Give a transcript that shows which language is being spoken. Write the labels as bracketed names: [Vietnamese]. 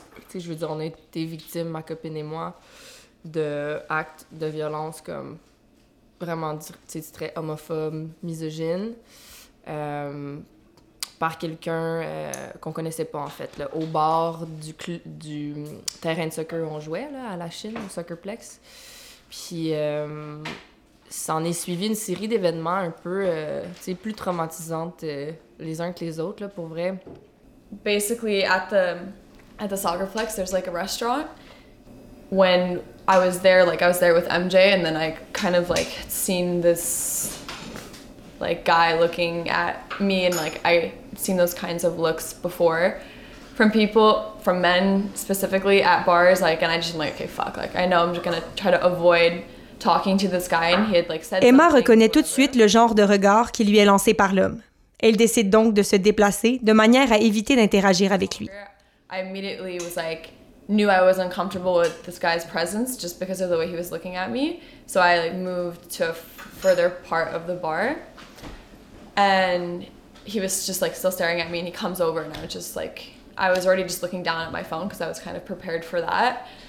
[French] Tu sais, je veux dire, on a été victimes, ma copine et moi, d'actes de violence comme vraiment, tu sais, très homophobe, misogyne, par quelqu'un qu'on connaissait pas, en fait, là, au bord du terrain de soccer où on jouait, là, à la Chine, au Soccerplex. Puis, s'en est suivi une série d'événements un peu, tu sais, plus traumatisantes les uns que les autres, là, pour vrai. [English] Basically, at the Soccerplex, there's like a restaurant. When I was there, like I was there with MJ, and then I kind of like seen this like guy looking at me, and like I seen those kinds of looks before from people, from men specifically at bars, like, and I just like, okay, fuck, like I know I'm just gonna try to avoid talking to this guy, and he had like said. [French] Emma reconnaît tout de suite le genre de regard qui lui est lancé par l'homme. Elle décide donc de se déplacer de manière à éviter d'interagir avec lui. [English] I immediately was like, knew I was uncomfortable with this guy's presence just because of the way he was looking at me. So I like moved to a further part of the bar. And he was just like still staring at me and he comes over and I was just like, I was already just looking down at my phone because I was kind of prepared for that.